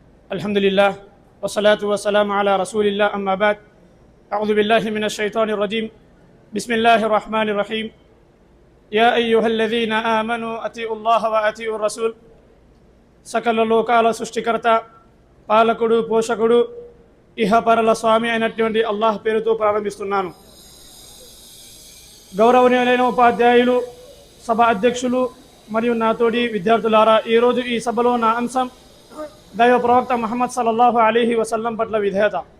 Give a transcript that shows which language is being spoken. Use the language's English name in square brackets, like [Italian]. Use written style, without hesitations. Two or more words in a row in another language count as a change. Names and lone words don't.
[Arabic] الحمد لله والصلاة والسلام على رسول الله أما بعد أعوذ بالله من الشيطان الرجيم بسم الله الرحمن الرحيم يا أيها الذين آمنوا أطيعوا الله وأطيعوا الرسول [Telugu] సకల లోకాల సృష్టికర్త పాలకుడు పోషకుడు ఇహపరల స్వామి అయినటువంటి అల్లాహ్ పేరుతో ప్రారంభిస్తున్నాను. గౌరవనీయులైన ఉపాధ్యాయులు, సభ అధ్యక్షులు మరియు నాతోటి విద్యార్థులారా, ఈరోజు ఈ సభలో నా అంశం దైవ ప్రవక్త ముహమ్మద్ [Arabic] صلى الله عليه وسلم [Telugu] పట్ల విధేయత.